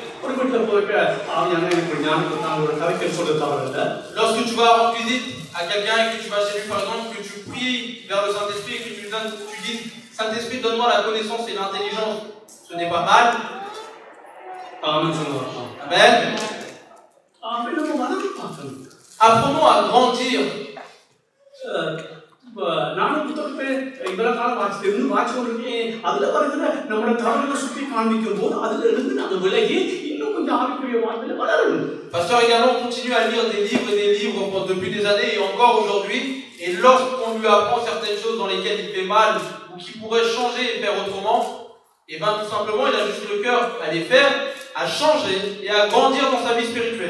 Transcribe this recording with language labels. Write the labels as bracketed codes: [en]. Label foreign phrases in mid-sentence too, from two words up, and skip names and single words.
[fr] Lorsque tu vas rendre visite à quelqu'un et que tu vas chez lui, par exemple, que tu pries vers le Saint-Esprit et que tu dis Saint-Esprit, donne-moi la connaissance et l'intelligence, ce n'est pas mal. Amen. Apprenons à grandir. [ta] நானும் புத்தகத்தை இவ்வளவு காலம் வாட்சிக்கொண்டிருக்கேன். அதுல வருகிற நம்மளோட தவறுகளை சுற்றி காண்பிக்கும் போது அதுல இருந்து நாங்கள் விலகி இன்னும் கொஞ்சம் ஆவிக்குரிய வாழ்வில் வளரணும். [fr] Pasteur également continue à lire des livres depuis des années et encore aujourd'hui. Et lorsqu'on lui apprend certaines choses dans lesquelles il fait mal ou qui pourraient changer et faire autrement, et bien tout simplement il a juste le cœur à les faire, à changer et à grandir dans sa vie spirituelle.